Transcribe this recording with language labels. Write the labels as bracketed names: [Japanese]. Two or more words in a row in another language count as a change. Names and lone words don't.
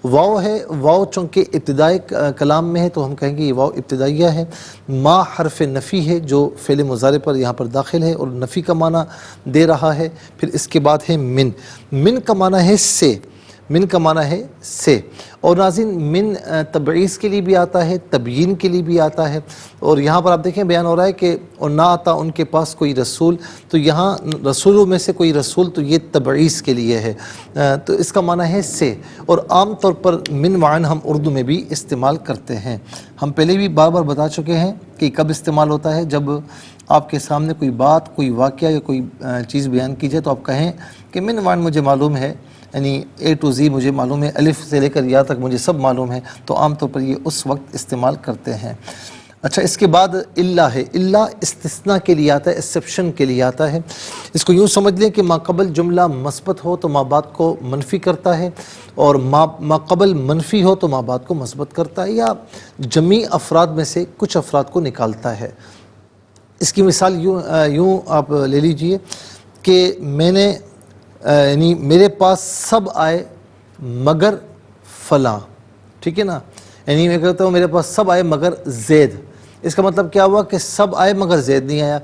[Urdu] واو ہے، واو چونکہ ابتدائی کلام میں ہے تو ہم کہیں گے یہ واو ابتدائیہ ہے۔ ما حرف نفی ہے جو فعل مضارع پر یہاں پر داخل ہے اور نفی کا معنی دے رہا ہے۔ پھر اس کے بعد ہے من، من کا معنی ہے سے، من کا معنی ہے سے، اور ناظرین من تبعیض کے لیے بھی آتا ہے، تبیین کے لیے بھی آتا ہے، اور یہاں پر آپ دیکھیں بیان ہو رہا ہے کہ اور نہ آتا ان کے پاس کوئی رسول، تو یہاں رسولوں میں سے کوئی رسول تو یہ تبعیض کے لیے ہے، تو اس کا معنی ہے سے، اور عام طور پر من وعن ہم اردو میں بھی استعمال کرتے ہیں۔ ہم پہلے بھی بار بار بتا چکے ہیں کہ کب استعمال ہوتا ہے، جب آپ کے سامنے کوئی بات، کوئی واقعہ یا کوئی چیز بیان کی جائے تو آپ کہیں کہ من وعن مجھے معلوم ہے، یعنی [English] A to Z [Urdu] مجھے معلوم ہے، الف سے لے کر یا تک مجھے سب معلوم ہے، تو عام طور پر یہ اس وقت استعمال کرتے ہیں۔ اچھا اس کے بعد اللہ ہے، اللہ استثناء کے لیے آتا ہے، ایکسیپشن کے لیے آتا ہے۔ اس کو یوں سمجھ لیں کہ ما قبل جملہ مثبت ہو تو ما بعد کو منفی کرتا ہے، اور ما قبل منفی ہو تو ما بعد کو مثبت کرتا ہے، یا جمعی افراد میں سے کچھ افراد کو نکالتا ہے۔ اس کی مثال یوں آپ لے لیجئے کہ میں نے یعنی میرے پاس سب آئے مگر فلاں، ٹھیک ہے نا، یعنی میں کہتا ہوں میرے پاس سب آئے مگر زید، اس کا مطلب کیا ہوا کہ سب آئے مگر زید نہیں آیا۔